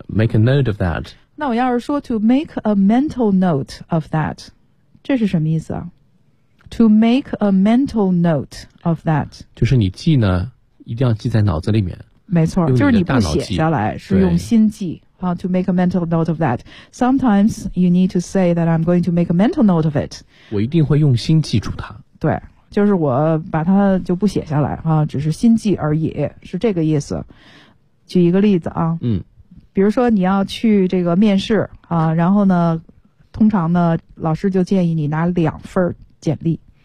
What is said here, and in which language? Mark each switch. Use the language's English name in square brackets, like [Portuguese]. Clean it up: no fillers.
[English] Make a note of that. [Chinese] 那我要是说 [English] to make a mental note of that, [Chinese] 这是什么意思啊？ [English] To make a mental note of that. [Chinese] 就是你记呢，一定要记在脑子里面。没错，就是你不写下来，是用心记。 [English] To make a mental note of that. Sometimes you need to say that I'm going to make a mental note of it. [Chinese] 我一定会用心记住它。对。就是我把它就不写下来啊，只是心记而已，是这个意思。举一个例子啊，嗯，比如说你要去这个面试啊，然后呢，通常呢，老师就建议你拿两份简历。